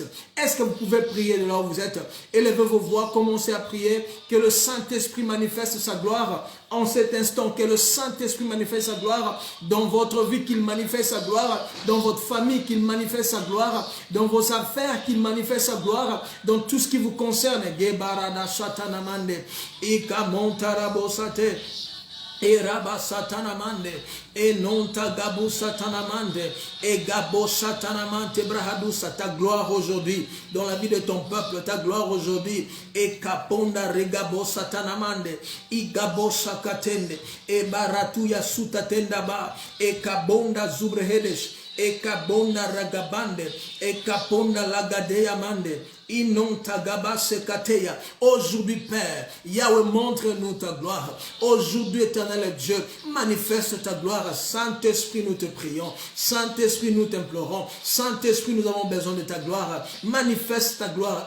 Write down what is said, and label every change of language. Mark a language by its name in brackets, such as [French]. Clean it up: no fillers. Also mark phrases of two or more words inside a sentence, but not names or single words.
[French] Est-ce que vous pouvez prier de là où vous êtes? Élevez vos voix, commencez à prier, que le Saint-Esprit manifeste sa gloire en cet instant, que le Saint-Esprit manifeste sa gloire dans votre vie, qu'il manifeste sa gloire dans votre famille, qu'il manifeste sa gloire dans vos affaires, qu'il manifeste sa gloire dans tout ce qui vous concerne. Gebarada satanamande, ika montarabosate. Et Rabba Satanamande, et non ta Gabo Satanamande, et Gabo Satanamante Brahadusa, ta gloire aujourd'hui, dans la vie de ton peuple, ta gloire aujourd'hui, et Kaponda Regabo Satanamande, et Gabo Sakatende, et Baratuya Sutatendaba, et Kabonda Zubrehedesh, et Kabonda Ragabande, et Kaponda Lagadeya Mande. Aujourd'hui, Père, Yahweh, montre-nous ta gloire. Aujourd'hui, éternel Dieu, manifeste ta gloire. Saint-Esprit, nous te prions. Saint-Esprit, nous t'implorons. Saint-Esprit, nous avons besoin de ta gloire. Manifeste ta gloire.